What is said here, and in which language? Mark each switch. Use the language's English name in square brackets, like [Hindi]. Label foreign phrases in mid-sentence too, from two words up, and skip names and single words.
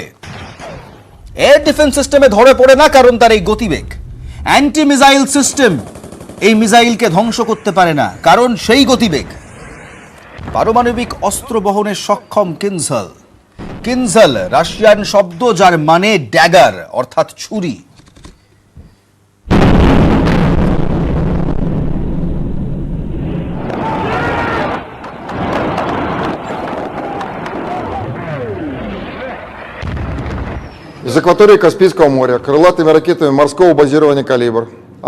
[Bangla] এয়ার ডিফেন্স সিস্টেমে ধরে পড়ে না, কারণ তার এই গতিবেগ। অ্যান্টি মিসাইল সিস্টেম এই মিসাইলকে ধ্বংস করতে পারে না, কারণ সেই গতিবেগ। পারমাণবিক অস্ত্র বহনে সক্ষম কিনঝাল। কিনঝাল রাশিয়ান শব্দ, যার মানে ড্যাগার অর্থাৎ ছুরি। [Russian] Из акватории Каспийского моря крылатыми ракетами морского базирования «Калибр», а